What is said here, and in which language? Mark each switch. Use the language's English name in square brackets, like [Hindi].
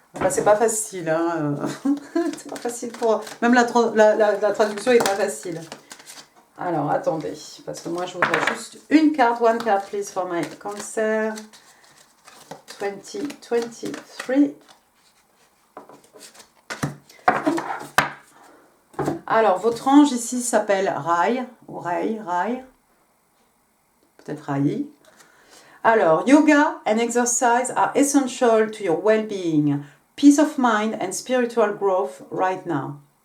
[French] C'est pas facile, hein. C'est pas facile pour... Même la traduction est pas facile. Alors, attendez, parce que moi, je voudrais juste une carte. [English] One card, please, for my Cancer 2023. [French] Alors, votre ange ici s'appelle Rai, ou Rai, peut-être Rai. [English] Alors, yoga and exercise are essential to your well-being, peace of mind and spiritual growth right now.